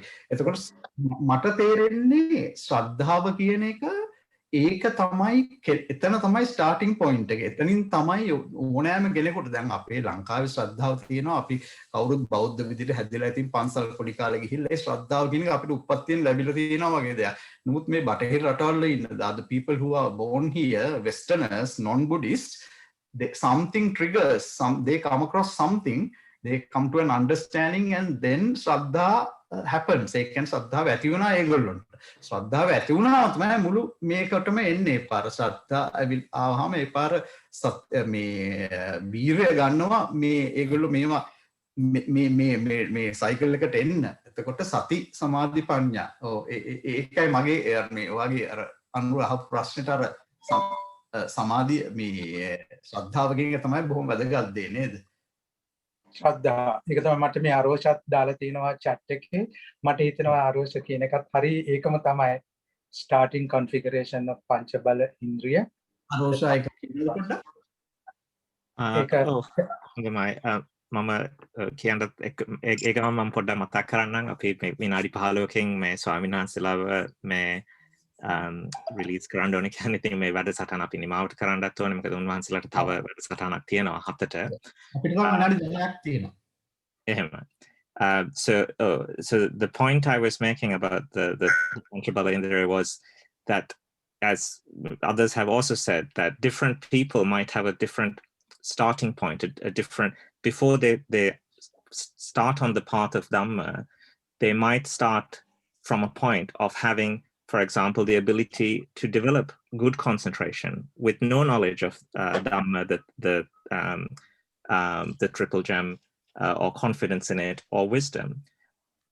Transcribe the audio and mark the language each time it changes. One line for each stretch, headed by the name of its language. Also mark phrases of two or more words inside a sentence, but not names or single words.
Sinhala: එතකොට මට තේරෙන්නේ ශ්‍රද්ධාව කියන එක ඒක තමයි එතන තමයි
English: starting point
Sinhala: එක. එතනින් තමයි ඕනෑම කෙනෙකුට දැන් අපේ ලංකාවේ ශ්‍රද්ධාව තියෙනවා. අපි කවුරුත් බෞද්ධ විදිහට හැදිලා ඉතින් පන්සල් පොඩි කාලේ ගිහිල්ලා ඒ ශ්‍රද්ධාව කියන එක අපිට උප්පත්තියෙන් ලැබිලා තියෙනවා වගේ දෙයක්. නමුත් මේ බටහිර රටවල ඉන්න
English: the people who are born here westerners non buddhists something triggers they come across something, they come to an understanding and then ශ්‍රද්ධා happens.
Sinhala: ඒ කියන්නේ ශ්‍රද්ධාව ඇති වෙනවා ඒගොල්ලොන්ට. ශ්‍රද්ධාව ඇති වුණාම තමයි මුළු මේකටම එන්නේ. පාර ශ්‍රද්ධා ආවහම ඒ පාර මේ වීරය ගන්නවා මේ ඒගොල්ලෝ මේවා මේ සයිකල් එකට එන්න. එතකොට සති සමාධි ප්‍රඥා. ඔව් ඒකයි මගේ මේ වගේ අර අනුර අහපු ප්‍රශ්නෙට අර සමාධි මේ ශ්‍රද්ධාව කියන එක තමයි බොහොම වැදගත් දේ නේද? ශ්‍රද්ධා. ඒක තමයි මට මේ ආරෝෂත් දාලා තිනවා chat එකේ. මට හිතෙනවා ආරෝෂ කියන එකත් හරි ඒකම තමයි
English: starting configuration of
Sinhala: පංච බල ඉන්ද්‍රිය. ආරෝෂ එක කියනකොට හොඳයි. මම කියන්න ඒක මම පොඩ්ඩක් මතක් කරන්නම්. අපි විනාඩි 15කින් මේ ස්වාමීන් වහන්සේලාව මේ රිලීස් කරන්න ඕනේ කියන්නේ. ඉතින් මේ වැඩසටහන අපි නිමාවට කරන්නත් ඕනේ. මොකද උන්වහන්සේලාට තව වැඩසටහනක් තියෙනවා 7ට. අපිට විනාඩි 10ක් තියෙනවා. එහෙම.
English: So the point I was making about the Panchabala Indriya was that, as others have also said, that different people might have a different starting point, a different, before they start on the path of Dhamma, they might start from a point of having, for example, the ability to develop good concentration with no knowledge of Dhamma, the triple gem, or confidence in it, or wisdom.